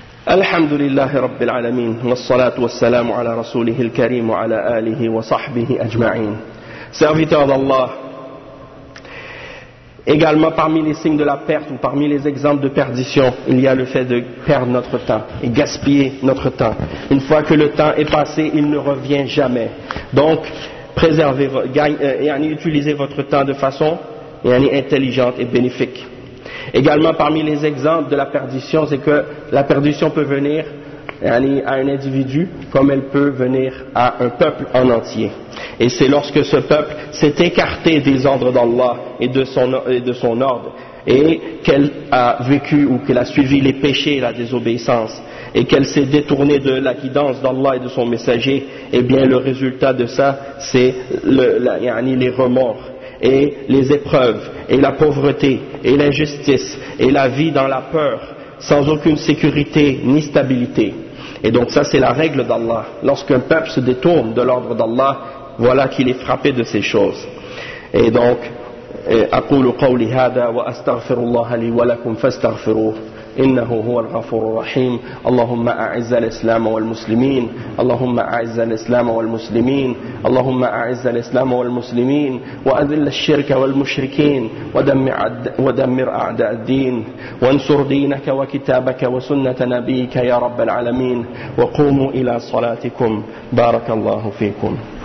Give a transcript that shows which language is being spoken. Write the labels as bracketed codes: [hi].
[ar] الحمد لله رب العالمين والصلاة والسلام على رسوله الكريم وعلى آله وصحبه أجمعين. سيرفيتور الله. [fr] Également parmi les signes de la perte ou parmi les exemples de perdition, il y a le fait de perdre notre temps et gaspiller notre temps. Une fois que le temps est passé, il ne revient jamais. Donc, utilisez votre temps de façon intelligente et bénéfique. Également parmi les exemples de la perdition, c'est que la perdition peut venir à un individu comme elle peut venir à un peuple en entier. Et c'est lorsque ce peuple s'est écarté des ordres d'Allah et de son ordre et qu'elle a vécu ou qu'elle a suivi les péchés et la désobéissance et qu'elle s'est détournée de la guidance d'Allah et de son messager, eh bien le résultat de ça, c'est les remords et les épreuves et la pauvreté et l'injustice et la vie dans la peur sans aucune sécurité ni stabilité. Et donc ça, c'est la règle d'Allah. Lorsqu'un peuple se détourne de l'ordre d'Allah, voilà qu'il est frappé de ces choses. Et donc, [ar] أقول قولي هذا وأستغفر الله لي ولكم فاستغفروه إنه هو الغفور الرحيم اللهم أعز الإسلام والمسلمين اللهم أعز الإسلام والمسلمين اللهم أعز الإسلام والمسلمين وأذل الشرك والمشركين ودمر أعداء الدين وانصر دينك وكتابك وسنة نبيك يا رب العالمين وقوموا إلى صلاتكم بارك الله فيكم.